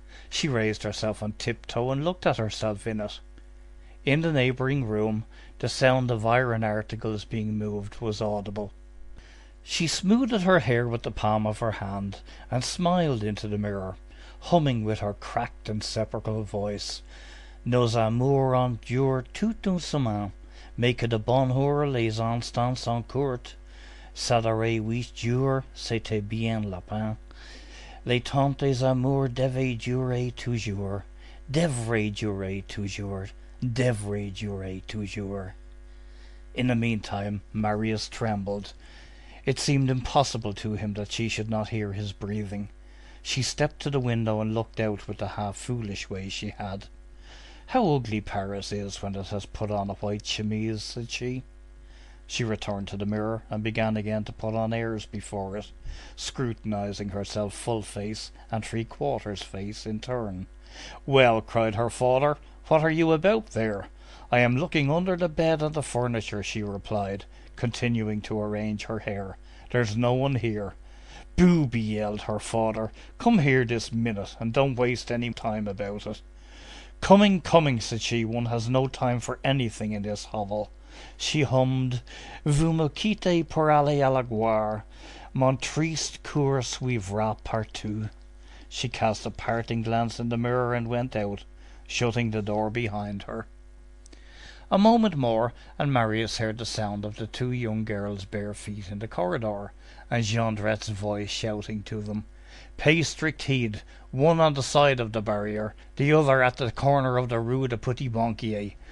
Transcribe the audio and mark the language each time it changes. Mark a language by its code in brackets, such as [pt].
[en] She raised herself on tiptoe and looked at herself in it. In the neighbouring room, the sound of iron articles being moved was audible. She smoothed her hair with the palm of her hand, and smiled into the mirror, humming with her cracked and sepulchral voice, [fr] "Nos amours endurent tout un semaine, mais que de bonheur les instants sont courts. Ça aurait 8 jours, c'était bien la peine. Les temps des amours devaient durer toujours, devraient durer toujours, devraient durer toujours." [en] In the meantime, Marius trembled. It seemed impossible to him that she should not hear his breathing. She stepped to the window and looked out with the half-foolish way she had. "How ugly Paris is when it has put on a white chemise," said she. She returned to the mirror and began again to put on airs before it, scrutinizing herself full face and three-quarters face in turn. "Well," cried her father, "what are you about there?" "I am looking under the bed and the furniture," she replied, continuing to arrange her hair. "There's no one here." "Booby!" yelled her father. "Come here this minute, and don't waste any time about it." "Coming, coming," said she. "One has no time for anything in this hovel." She hummed, [fr] "Vous me quittez pour aller à la gloire. Mon triste cœur suivra partout." [en] She cast a parting glance in the mirror and went out, shutting the door behind her. A moment more, and Marius heard the sound of the two young girls' bare feet in the corridor, and Jondrette's voice shouting to them, "Pay strict heed, one on the side of the barrier, the other at the corner of the Rue de Petit Banquier.